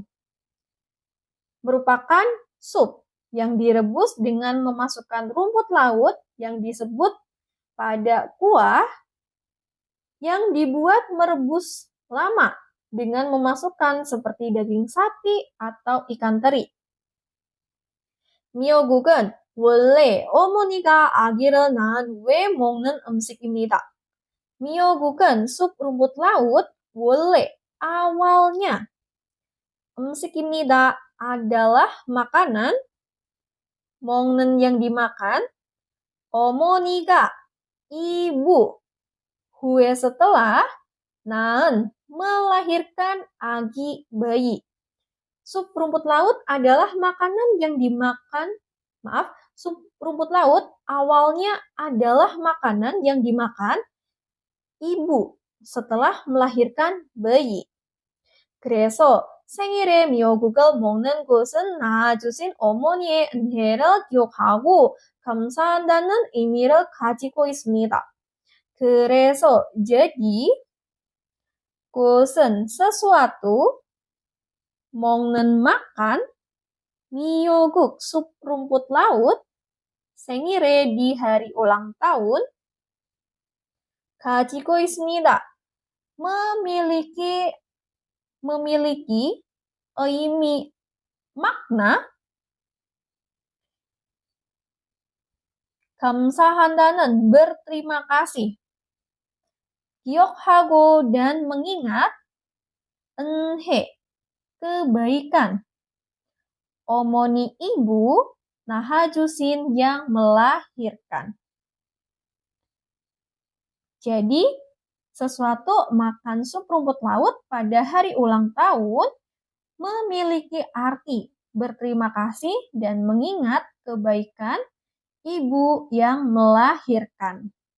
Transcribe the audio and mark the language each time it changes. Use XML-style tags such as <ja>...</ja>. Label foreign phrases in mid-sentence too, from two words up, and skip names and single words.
<id>Merupakan sup yang direbus dengan memasukkan rumput laut yang disebut pada kuah yang dibuat merebus lama dengan memasukkan seperti daging sapi atau ikan teri.</id> <ko>미역국은 원래 어머니가 아기를 낳은 후에 먹는 음식입니다.</ko> <id>미역국은 sup rumput laut 원래 awalnya. 음식입니다 adalah makanan, 먹는 yang dimakan, 어머니가 ibu, 후에 setelah, 낳은 melahirkan agi bayi. Sup rumput laut adalah makanan yang dimakan, sup rumput laut awalnya adalah makanan yang dimakan ibu setelah melahirkan bayi.</id> <ko>그래서 생일에 미역국을 먹는 것은 낳아주신 어머니의 은혜를 기억하고 감사한다는 의미를 가지고 있습니다.</ko> <id>그래서 jadi 것은 sesuatu, 먹는 makan, Miyoguk, sup rumput laut. 생일에 di hari ulang tahun.</id> <ko>가지고 있습니다. memiliki 의미, makna.</ko> <id>감사한다는 berterima kasih. 기억하고 dan mengingat. 은혜, kebaikan. 어머니 ibu, nahajusin yang melahirkan. Jadi, sesuatu makan sup rumput laut pada hari ulang tahun memiliki arti berterima kasih dan mengingat kebaikan ibu yang melahirkan.</id>